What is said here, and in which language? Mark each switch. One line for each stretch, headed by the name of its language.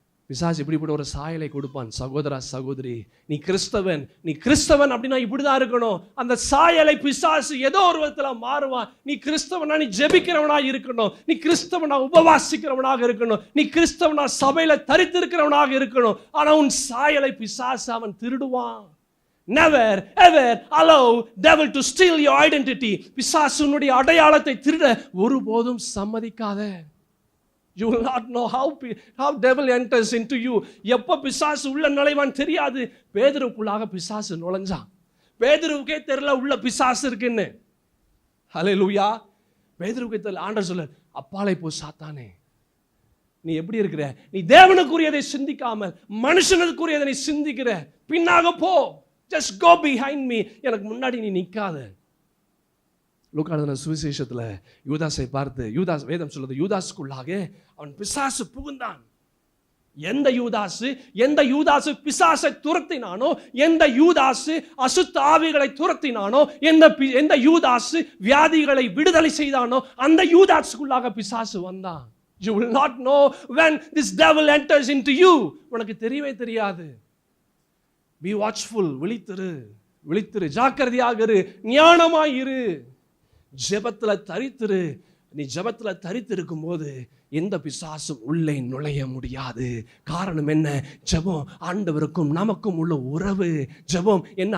Tamil: பிசாசு இப்படிப்பட்ட ஒரு சாயலை கொடுப்பான். சகோதரா, சகோதரி, நீ கிறிஸ்தவன் அப்படின்னா இப்படிதான் இருக்கணும். அந்த சாயலை பிசாசு ஏதோ ஒரு விதத்துல மாறுவான். நீ கிறிஸ்தவனா நீ ஜெபிக்கிறவனா இருக்கணும், நீ கிறிஸ்தவனா உபவாசிக்கிறவனாக இருக்கணும், நீ கிறிஸ்தவனா சபையில தரித்திருக்கிறவனாக இருக்கணும். ஆனா உன் சாயலை பிசாசு அவன் திருடுவான்.
English: Never ever allow devil to steal your identity.
Tamil: பிசாசு உன்னுடைய அடையாளத்தை திருட ஒருபோதும் சம்மதிக்காத.
English: You will not know how devil enters into you.
Tamil: எப்ப பிசாசு உள்ள நுழைவான் தெரியாது. பேதுருவுக்குள்ளாக பிசாசு நுழைஞ்சான். பேதுருவுக்கே தெரியல உள்ள பிசாசு இருக்குன்னு. ஹல்லேலூயா. பேதுருவுக்கே தெரியல. ஆண்டவர் சொல்ல, அப்பாலே போ சாத்தானே, நீ எப்படி இருக்கிற? நீ தேவனுக்குரியதை சிந்திக்காமல் மனுஷனுக்குரியதை நீ சிந்திக்கிற. பின்னாக போ.
English: Just go behind me.
Tamil: எனக்கு முன்னாடி நீ நிக்காத. லூக்கா எழுதின சுவிசேஷத்துல யூதாசை பார்த்து, யூதாஸ், வேதம் சொல்லுது, யூதாசுக்குள்ளாக அவன் பிசாசு புகுந்தான். எந்த யூதாசு பிசாசை துரத்தினானோ, எந்த யூதாசு அசுத்த ஆவிகளை துரத்தினானோ, எந்த யூதாசு வியாதிகளை விடுதலை செய்தானோ, அந்த யூதாசுக்குள்ளாக பிசாசு வந்தான்.
English: You will not know when this devil enters into you.
Tamil: உனக்கு தெரியவே தெரியாது.
English: Be watchful.
Tamil: விழித்திரு, ஜாக்கிரதையாக இரு, ஞானமாயிரு, ஜெபத்துல தரித்திரு. நீ ஜெபத்துல தரித்திருக்கும் போது எந்த பிசாசும் உள்ளே நுழைய முடியாது. காரணம் என்ன? ஜெபம் ஆண்டவருக்கும் நமக்கும் உள்ள உறவு. ஜெபம் என்ன?